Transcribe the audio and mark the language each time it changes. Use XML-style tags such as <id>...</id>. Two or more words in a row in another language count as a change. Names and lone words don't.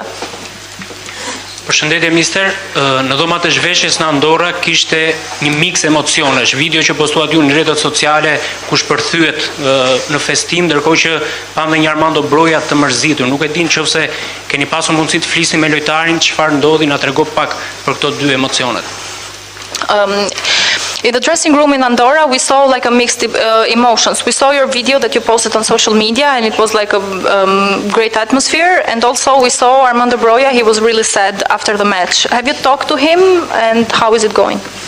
<sq>Përshëndetje mister, në dhomat e zhveshjes në Andorra kishte një mix emocionesh, video që postuat ju në rrjetet sociale ku shpërthyet në festim, ndërkohë që pam dhe një Armando Broja të mërzitur. Nuk e din nëse keni pasur mundësi të flisni me lojtarin, çfarë ndodhi, na trego pak për këto dy emocionet.</sq> <en>In the dressing room in Andorra, we saw like a mixed emotions. We saw your video that you posted on social media, and it was like a great atmosphere. And also we saw Armando Broja, he was really sad after the match. Have you talked to him, and how is it going?</en>